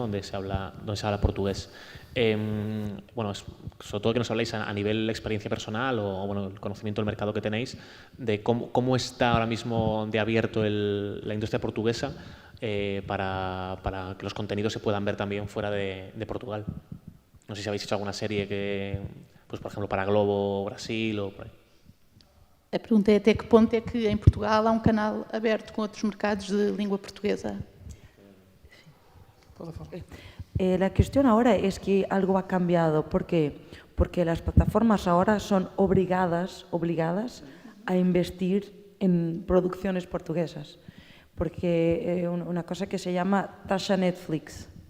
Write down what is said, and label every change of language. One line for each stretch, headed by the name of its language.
Spanish: donde se habla portugués. Bueno, sobre todo que nos habléis a nivel experiencia personal o bueno, el conocimiento del mercado que tenéis, de cómo está ahora mismo de abierto la industria portuguesa para que los contenidos se puedan ver también fuera de Portugal. No sé si habéis hecho alguna serie que, pues por ejemplo, para Globo, Brasil o por ahí.
Portuguese: A pergunta é até que ponto é que em Portugal há canal aberto com outros mercados de língua portuguesa?
Spanish: La cuestión ahora es que algo ha cambiado. ¿Por qué? Porque las plataformas ahora son obligadas a investir en producciones portuguesas. Porque una cosa que se llama taxa Netflix.